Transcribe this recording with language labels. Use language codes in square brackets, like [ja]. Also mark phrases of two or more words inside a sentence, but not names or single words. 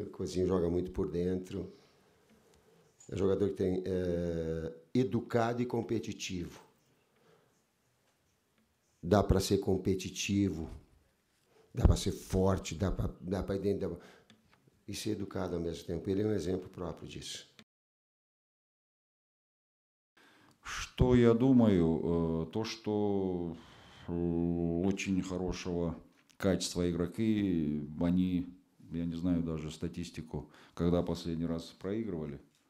[pt] O Coutinho joga muito por dentro. É um jogador que tem educado e competitivo. Dá para ser competitivo, dá para ser forte, dá para ir dentro e ser educado ao mesmo tempo. Ele é um exemplo próprio disso. [ru] Что я думаю? То, что очень хорошего качества игроки, они, я не знаю даже статистику, когда последний раз проигрывали.